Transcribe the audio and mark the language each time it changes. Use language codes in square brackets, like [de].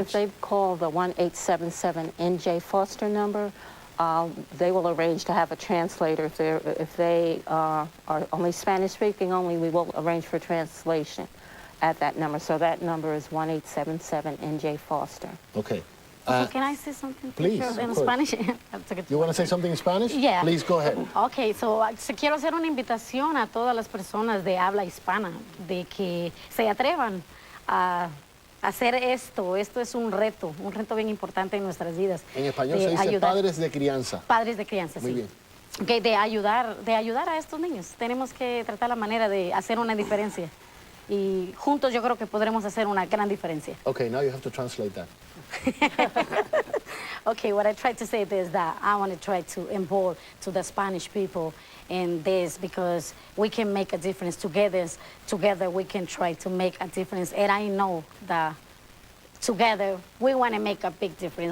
[en] If they call the 1-877-NJ Foster number, they will arrange to have a translator. If they are only Spanish speaking only, we will arrange for translation at that number. So that number is 1-877-NJ Foster. Okay. Can I say something? Please, in of course. Spanish? You want to say something in Spanish? Yeah. Please go ahead. [es] Okay, so quiero hacer una invitación a todas las personas de habla hispana, de que se atrevan a hacer esto. Esto es un reto bien importante en nuestras vidas. En español se dice padres de crianza. Padres de crianza, Muy sí. bien. Okay, de ayudar a estos niños. Tenemos que tratar la manera de hacer una diferencia. Y juntos yo creo que podremos hacer una gran diferencia. [en] Okay, now you have to translate that. Okay, what I tried to say is that I want to try to involve to the Spanish people in this, because we can make a difference together. Together we can try to make a difference. And I know that together we want to make a big difference.